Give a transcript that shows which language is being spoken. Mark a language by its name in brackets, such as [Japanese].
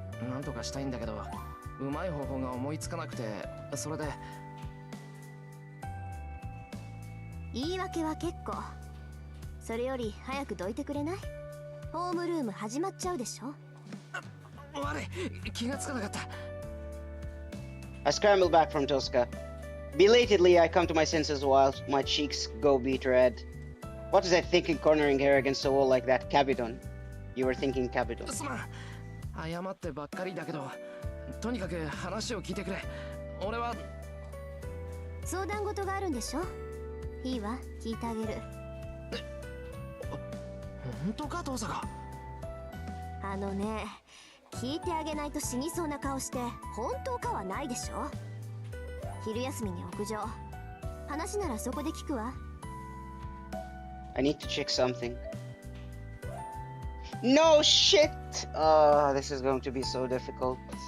[Japanese] なんとかしたいんだけど、うまい方法が思いつかなくて、それで。言い訳は結構。それより早くどいてくれない？ホームルーム始まっちゃうでしょ。悪い、気がつかなかった。 [English] I scramble back from Tosca. Belatedly, I come to my senses while my cheeks go beet red. What was I thinking cornering her against the wall like that? Cabidon. You were thinking Cabidon. [Japanese] すまん、謝ってばっかりだけど、とにかく話を聞いてくれ。俺は相談事があるんでしょ。いいわ、聞いてあげる。本当か父さんが。あのね、聞いてあげないと死にそうな顔して本当かはないでしょ。昼休みに屋上、話ならそこで聞くわ。 [English] I need to check something. No shit! This is going to be so difficult.